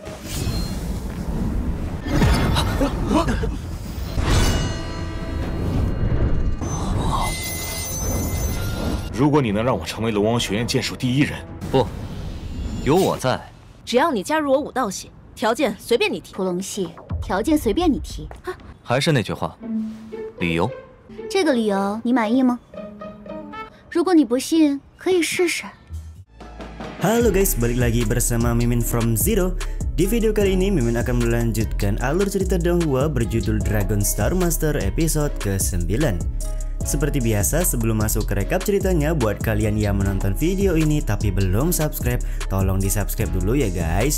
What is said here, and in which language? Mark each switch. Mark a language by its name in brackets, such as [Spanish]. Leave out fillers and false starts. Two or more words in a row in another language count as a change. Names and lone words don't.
[Chinese] 如果你能让我成为龙王学院剑术第1人，不，有我在，只要你加入我武道系，条件随便你提。屠龙系条件随便你提。还是那句话，理由。这个理由你满意吗？如果你不信，可以试试。 [Indonesian] Halo guys, balik lagi bersama Mimin from Zero. Di video kali ini Mimin akan melanjutkan alur cerita Donghua berjudul Dragon Star Master episode ke-9. Seperti biasa, sebelum masuk ke rekap ceritanya, buat kalian yang menonton video ini tapi belum subscribe, tolong di subscribe dulu ya guys.